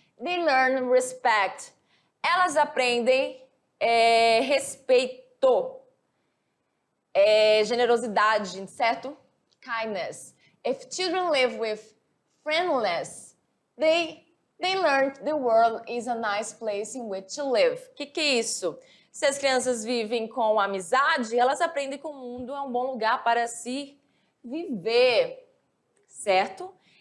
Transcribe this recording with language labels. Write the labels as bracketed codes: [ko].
[en] They learn respect. [pt] Elas aprendem respeito, generosidade, certo? [en] Kindness. If children live with friendliness, they learn the world is a nice place in which to live. [pt] O que é isso? Se as crianças vivem com amizade, elas aprendem que o mundo é um bom lugar para se viver, certo?